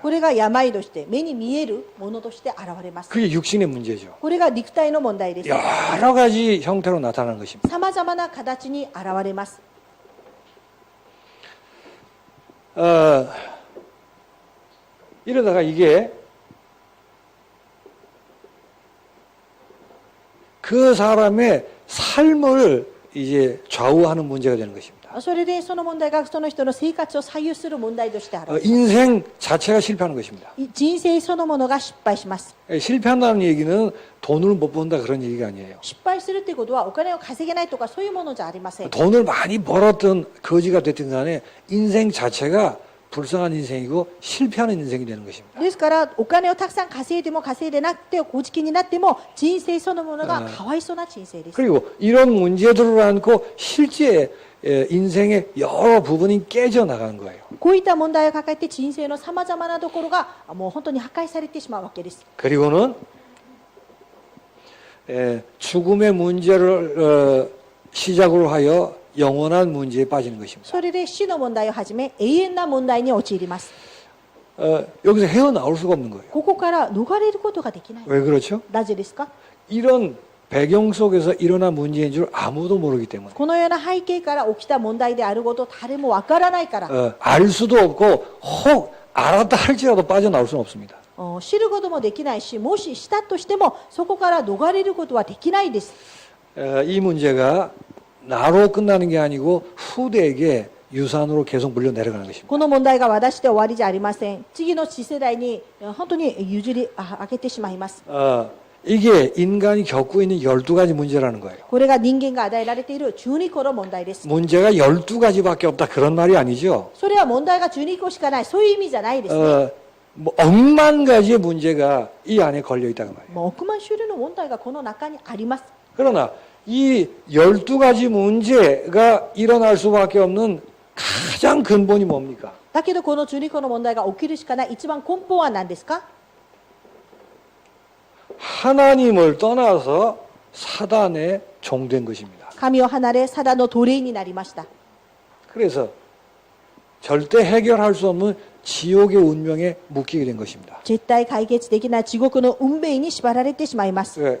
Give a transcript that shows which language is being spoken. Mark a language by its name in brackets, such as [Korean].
[Japanese] これが病として目に見えるものとして現れます。 [Korean] 그게 육신의 문제죠. [Japanese] これが肉体の問題です。 [Korean] 여러 가지 형태로 나타나는 것입니다. [Japanese] さまざまな形に現れます。 [Korean] 이러다가 이게 그 사람의 삶을 이제 좌우하는 문제가 되는 것입니다. [Japanese] それでその問題がその人の生活を左右する問題として現れます。 [Korean] 인생 자체가 실패하는 것입니다. [Japanese] 人生そのものが失敗します。 [Korean] 실패한다는 얘기는 돈을 못 번다 그런 얘기가 아니에요. [Japanese] 失敗するということはお金を稼げないとかそういうものじゃありません。 [Korean] 돈을 많이 벌었든 거지가 됐든 간에 인생 자체가 불쌍한 인생이고 실패하는 인생이 되는 것입니다. [Japanese] ですからお金をたくさん稼いでも稼いでなくて小じになっても人生そのものがかわいそうな人生です。 [Korean] 그리고 이런 문제들을 안고 실제 인생의 여러 부분이 깨져 나가는 거예요. [Japanese] こういった問題を抱えて人生のさまざまなところがもう本当に破壊されてしまうわけです。 [Korean] 그리고는 죽음의 문제를 시작으로 하여 영원한 문제에 빠지는 것입니다. [Japanese] それで死の問題をはじめ永遠な問題に陥ります。 [Korean] 여기서 헤어나올 수가 없는 거예요. [Japanese] ここから逃れることができない。 [Korean] 왜 그렇죠? [Japanese] なぜですか？ [Korean] 이런 배경 속에서 일어난 문제인 줄 아무도 모르기 때문에 [Japanese] このような背景から起きた問題であることを誰もわからないから、 [Korean] 알 수도 없고 혹 알았다 할지라도 빠져나올 수는 없습니다. [Japanese] 知ることもできないし、もししたとしてもそこから逃れることはできないです。 [Korean] 이 문제가 나로 끝나는 게 아니고 후대에게 유산으로 계속 물려 내려가는 것입니다. [Japanese] この問題が私で終わりじゃありません。次の次世代に本当に譲り上げてしまいます。 [Korean] 이게 인간이 겪고 있는 12가지 문제라는 거예요. [Japanese] これが人間が与えられている12個の問題です。 [Korean] 문제가 12가지밖에 없다 그런 말이 아니죠. [Japanese] それは問題が12個しかない、そういう意味じゃないですね。 [Korean] 뭐 억만 가지의 문제가 이 안에 걸려 있다고 말이에요. [Japanese] もう億万種類の問題がこの中にあります。 [Korean] 그러나 이 12가지 문제가 일어날 수밖에 없는 가장 근본이 뭡니까? [Japanese] だけどこの12個の問題が起きるしかない一番根本は何ですか？ [Korean] 하나님을 떠나서 사단의 종된 것입니다. [Japanese] 神を離れサダの奴隷になりました。 [Korean] 그래서 절대 해결할 수 없는 지옥의 운명에 묶이게 된 것입니다. [Japanese] 絶対解決できない地獄の運命に縛られてしまいます。